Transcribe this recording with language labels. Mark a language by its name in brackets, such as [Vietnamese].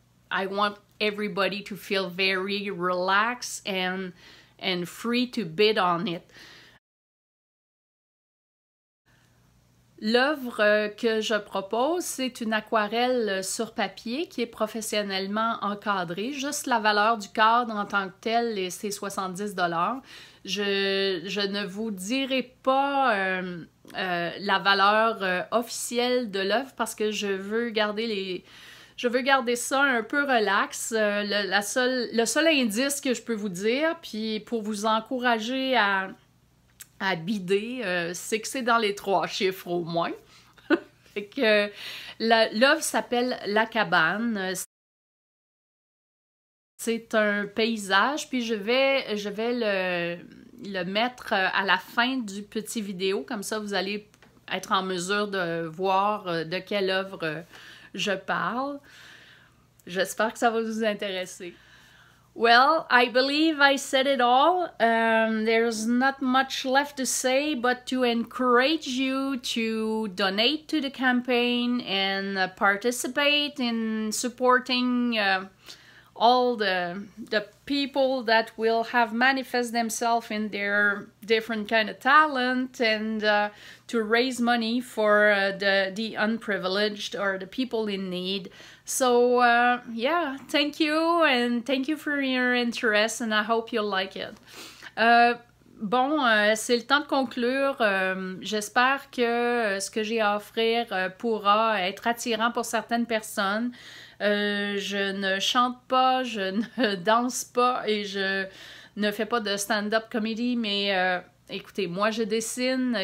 [English] I want everybody to feel very relaxed and free to bid on it. [French] L'œuvre que je propose, c'est une aquarelle sur papier qui est professionnellement encadrée. Juste la valeur du cadre en tant que tel, c'est 70 $. Je ne vous dirai pas la valeur officielle de l'œuvre parce que je veux garder ça un peu relax. Le seul indice que je peux vous dire, puis pour vous encourager à bider, c'est que c'est dans les 3 chiffres au moins. Fait que l'œuvre s'appelle La Cabane. C'est un paysage, puis je vais le mettre à la fin du petit vidéo, comme ça vous allez être en mesure de voir de quelle œuvre je parle. J'espère que ça va vous intéresser. [English] Well, I believe I said it all. There's not much left to say, but to encourage you to donate to the campaign and participate in supporting all the people that will have manifest themselves in their different kind of talent, and to raise money for the unprivileged or the people in need. So yeah, thank you, and thank you for your interest, and I hope you'll like it. [French] Bon, c'est le temps de conclure. J'espère que ce que j'ai à offrir pourra être attirant pour certaines personnes. Je ne chante pas, je ne danse pas et je ne fais pas de stand-up comedy, mais écoutez, moi je dessine.